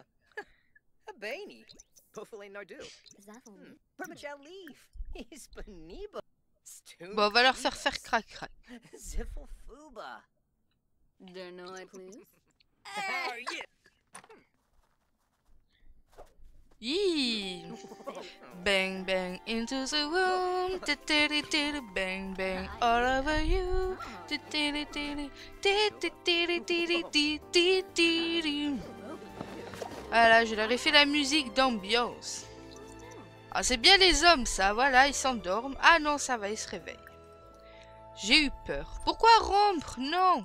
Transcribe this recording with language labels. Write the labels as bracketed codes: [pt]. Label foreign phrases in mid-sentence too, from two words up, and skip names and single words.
[fr] Bon, on va leur faire faire crac-crac. Yee. [en] Bang bang into the room, bang bang all over you. [fr] Voilà, je leur ai fait la musique d'ambiance. Ah, c'est bien les hommes, ça, voilà, ils s'endorment. Ah non, ça va, ils se réveillent. J'ai eu peur. Pourquoi rompre? Non.